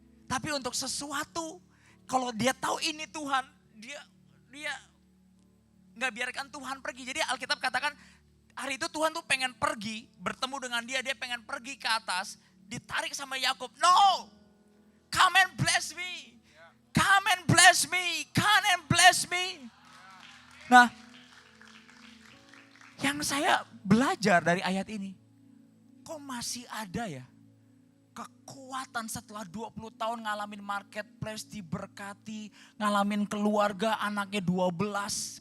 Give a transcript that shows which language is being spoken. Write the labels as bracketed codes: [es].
[id] Tapi untuk sesuatu, kalau dia tahu ini Tuhan, dia nggak biarkan Tuhan pergi. Jadi Alkitab katakan hari itu Tuhan tuh pengen pergi, bertemu dengan dia pengen pergi ke atas, ditarik sama Yakub. [en] No, come and bless me, come and bless me, come and bless me. [id] Nah, yang saya belajar dari ayat ini, kok masih ada ya kekuatan setelah 20 tahun ngalamin marketplace, diberkati, ngalamin keluarga, anaknya 12.